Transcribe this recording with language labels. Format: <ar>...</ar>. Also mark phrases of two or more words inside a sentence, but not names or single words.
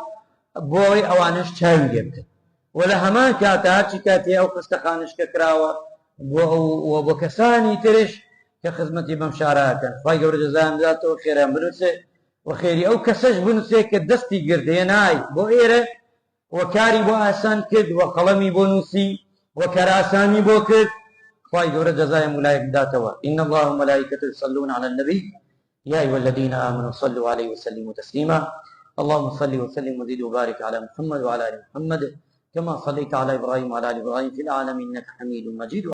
<ckb>بۆی ئەوانش چاوی لێ بکەن و لە هەمان کاتە هەرچی کاتێ ئەو خستەخانشکە کراوە بۆ کەسانی ترش کە خزمەتی بەم شارەکەن. خوای گەورە جەزایان بداتەوە، خێریان بنووسێ و خێری ئەو کەسەش بنووسێ کە دەستی گردێ نای بۆ ئێرە وەکاری بۆ ئاسان کرد و قەڵەمی بۆ نووسی و کەراسانی بۆ کرد. خوای گەورە جەزای مولایەک بداتەوە.</ckb> <ar>إن الله وملائكته يصلون على النبي يا أيها الذين آمنوا صلوا عليه وسلموا تسليما. اللهم صل وسلم وزد وبارك على محمد وعلى آل محمد كما صليت على إبراهيم وعلى آل إبراهيم في العالمين إنك حميد مجيد.</ar>